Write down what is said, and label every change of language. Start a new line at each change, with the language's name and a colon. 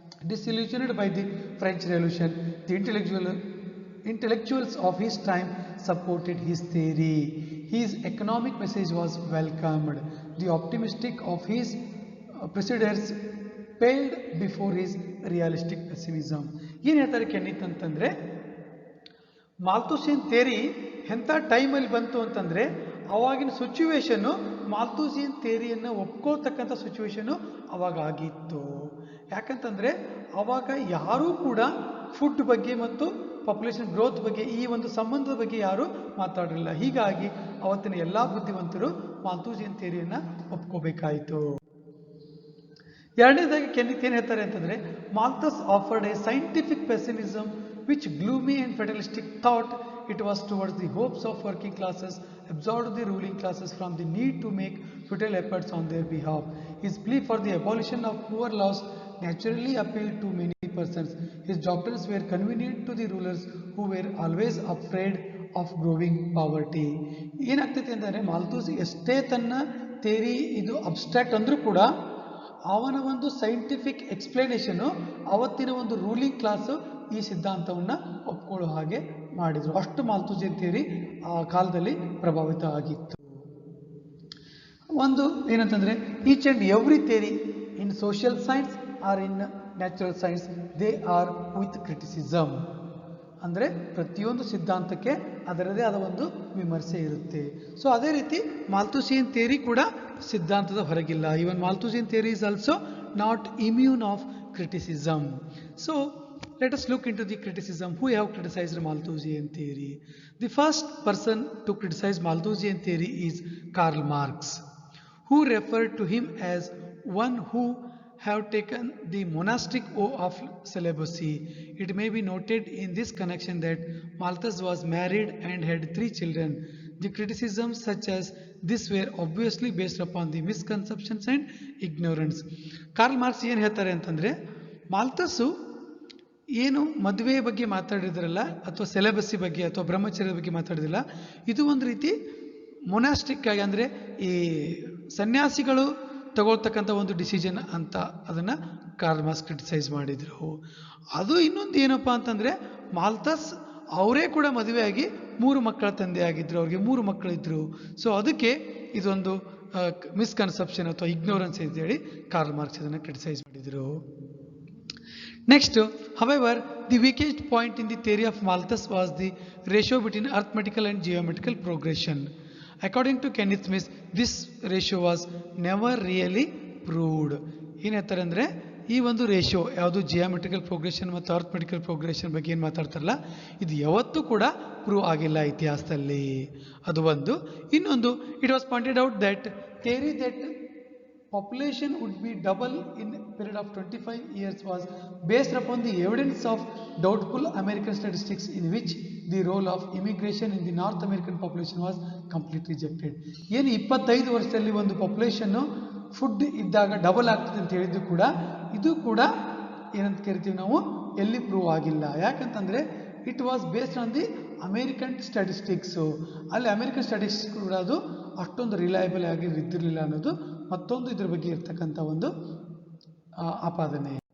English: Disillusioned by the French Revolution, the intellectuals of his time supported his theory. His economic message was welcomed. The optimistic of his preceders paled before his realistic pessimism.
Kannada: ಏನು ಹೇಳ್ತಾರೆ ಕೆನ್ನಿತ್ ಅಂತಂದರೆ, ಮಾಲ್ಥೂಸಿಯನ್ theory ಎಂಥ ಟೈಮಲ್ಲಿ ಬಂತು ಅಂತಂದರೆ, ಅವಾಗಿನ situation ಮಾಲ್ಥೂಸಿಯನ್ ಥಿಯರಿಯನ್ನು ಒಪ್ಕೊಳ್ತಕ್ಕಂಥ situation ಅವಾಗ ಆಗಿತ್ತು. ಯಾಕಂತಂದರೆ ಅವಾಗ ಯಾರೂ ಕೂಡ ಫುಡ್ ಬಗ್ಗೆ ಮತ್ತು ಪಾಪ್ಯುಲೇಷನ್ ಗ್ರೋತ್ ಬಗ್ಗೆ ಈ ಒಂದು ಸಂಬಂಧದ ಬಗ್ಗೆ ಯಾರೂ ಮಾತಾಡಲಿಲ್ಲ. ಹೀಗಾಗಿ ಅವತ್ತಿನ ಎಲ್ಲ ಬುದ್ಧಿವಂತರು ಮಾಲ್ಥೂಸಿಯನ್ ಥಿಯರಿಯನ್ನು ಒಪ್ಕೋಬೇಕಾಯಿತು. ಎರಡನೇದಾಗಿ ಕೆನ್ನಿತ್ ಏನು ಹೇಳ್ತಾರೆ ಅಂತಂದರೆ,
English: Malthus offered a scientific pessimism which gloomy and fatalistic thought it was towards the hopes of working classes, absorbed the ruling classes from the need to make futile efforts on their behalf. His plea for the abolition of poor laws naturally appealed to many persons. His doctrines were convenient to the rulers who were always afraid of growing poverty.
Kannada: ಏನಾಗ್ತೈತೆ ಅಂತಂದರೆ, ಮಾಲ್ಥೂಸ್ ಎಷ್ಟೇ ತನ್ನ theory ಇದು abstract ಅಂದರೂ ಕೂಡ ಅವನ ಒಂದು scientific explanation ಅವತ್ತಿನ ಒಂದು ರೂಲಿಂಗ್ ಕ್ಲಾಸು ಈ ಸಿದ್ಧಾಂತವನ್ನು ಒಪ್ಕೊಳ್ಳೋ ಹಾಗೆ ಮಾಡಿದರು. ಅಷ್ಟು ಮಾಲ್ಥೂಸಿಯನ್ ಥಿಯರಿ ಆ ಕಾಲದಲ್ಲಿ ಪ್ರಭಾವಿತ ಆಗಿತ್ತು. ಒಂದು ಏನಂತಂದರೆ,
English: Each and every theory in social science or in natural science they are with criticism.
Kannada: ಅಂದರೆ ಪ್ರತಿಯೊಂದು ಸಿದ್ಧಾಂತಕ್ಕೆ ಅದರದೇ ಆದ ಒಂದು ವಿಮರ್ಶೆ ಇರುತ್ತೆ. ಸೊ ಅದೇ ರೀತಿ ಮಾಲ್ಥೂಸಿಯನ್ ಥಿಯರಿ ಕೂಡ ಸಿದ್ಧಾಂತದ ಹೊರಗಿಲ್ಲ.
English: Even Malthusian theory is also not immune of criticism. So let us look into the criticism. Who have criticized Malthusian theory? The first person to criticize Malthusian theory is Karl Marx, who referred to him as one who have taken the monastic oath of celibacy. It may be noted in this connection that Malthus was married and had 3 children. The criticisms such as this were obviously based upon the misconceptions and ignorance.
Kannada: Karl marks ಏನು ಹೇಳ್ತಾರೆ ಅಂತಂದರೆ, ಮಾಲ್ಥಸ್ಸು ಏನು ಮದುವೆ ಬಗ್ಗೆ ಮಾತಾಡಿದ್ರಲ್ಲ ಅಥವಾ ಸೆಲೆಬಸಿ ಬಗ್ಗೆ ಅಥವಾ ಬ್ರಹ್ಮಚರ್ಯದ ಬಗ್ಗೆ ಮಾತಾಡಿದಿಲ್ಲ, ಇದು ಒಂದು ರೀತಿ ಮೊನಾಸ್ಟಿಕ್ ಆಗಿ ಅಂದರೆ ಈ ಸನ್ಯಾಸಿಗಳು ತಗೊಳ್ತಕ್ಕಂಥ ಒಂದು ಡಿಸಿಷನ್ ಅಂತ ಅದನ್ನು ಕಾರ್ಲ್ ಮಾರ್ಕ್ಸ್ ಕ್ರಿಟಿಸೈಸ್ ಮಾಡಿದರು. ಅದು ಇನ್ನೊಂದು ಏನಪ್ಪ ಅಂತಂದರೆ, ಮಾಲ್ಥಸ್ ಅವರೇ ಕೂಡ ಮದುವೆಯಾಗಿ 3 ಮಕ್ಕಳ ತಂದೆ ಆಗಿದ್ದರು, ಅವ್ರಿಗೆ 3 ಮಕ್ಕಳಿದ್ರು. ಸೊ ಅದಕ್ಕೆ ಇದೊಂದು ಮಿಸ್ಕನ್ಸೆಪ್ಷನ್ ಅಥವಾ ಇಗ್ನೋರೆನ್ಸ್ ಅಂತೇಳಿ ಕಾರ್ಲ್ ಮಾರ್ಕ್ಸ್ ಅದನ್ನು ಕ್ರಿಟಿಸೈಸ್ ಮಾಡಿದರು.
English: Next, however, the weakest point in the theory of Malthus was the ratio between arithmetical and geometrical progression. According to Kenneth Smith, this ratio was never really proved.
Kannada: ಏನು ಹೇಳ್ತಾರೆ ಅಂದರೆ, ಈ ಒಂದು ratio ಯಾವುದು geometrical progression ಮತ್ತು arithmetical progression ಬಗ್ಗೆ ಏನು ಮಾತಾಡ್ತಾರಲ್ಲ, ಇದು ಯಾವತ್ತೂ ಕೂಡ ಪ್ರೂವ್ ಆಗಿಲ್ಲ ಇತಿಹಾಸದಲ್ಲಿ. ಅದು ಒಂದು.
English: ಇನ್ನೊಂದು, it was pointed out that theory that population would be double in a period of 25 years was based upon the evidence of doubtful American statistics in which the role of immigration in the North American population was completely rejected.
Kannada: ಏನು 25 ವರ್ಷದಲ್ಲಿ ಒಂದು population food ಇದ್ದಾಗ double ಆಗ್ತದೆ ಅಂತ ಹೇಳಿದ್ದು ಕೂಡ ಇದು ಕೂಡ ಏನಂತ ಕರಿತೀವಿ ನಾವು, ಎಲ್ಲಿ ಪ್ರೂವ್ ಆಗಿಲ್ಲ. ಯಾಕಂತಂದರೆ
English: It was based on the American statistics.
Kannada: ಅಲ್ಲಿ ಅಮೇರಿಕನ್ ಸ್ಟ್ಯಾಟಿಸ್ಟಿಕ್ಸ್ ಕೂಡ ಅದು ಅಷ್ಟೊಂದು ರಿಲಯಬಲ್ ಆಗಿ ಇದ್ದಿರಲಿಲ್ಲ ಅನ್ನೋದು ಮತ್ತೊಂದು ಇದ್ರ ಬಗ್ಗೆ ಇರ್ತಕ್ಕಂಥ ಒಂದು ಆಪಾದನೆ.